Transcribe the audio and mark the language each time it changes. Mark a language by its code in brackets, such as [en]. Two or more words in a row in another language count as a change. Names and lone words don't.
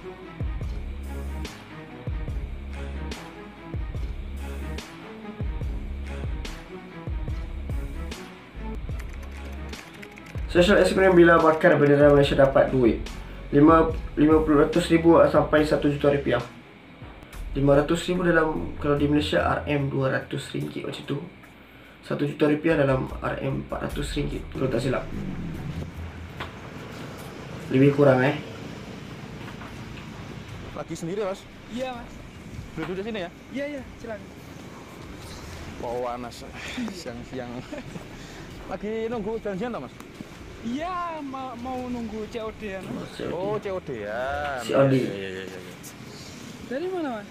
[ms] Social eksperimen bila bakar bendera Malaysia dapat duit 50,000 sampai 1 juta rupiah. 500,000 dalam, kalau di Malaysia RM 200 ringgit macam tu. 1 juta rupiah dalam RM 400 ringgit kalau tak silap. Lebih kurang [id] Lagi sendiri mas? Iya mas. Duduk di sini ya? Iya iya, silakan. Panas siang-siang. Lagi nunggu janjian tak mas? Iya, mau nunggu COD ya. Oh COD ya. COD. Iya. Dari mana mas?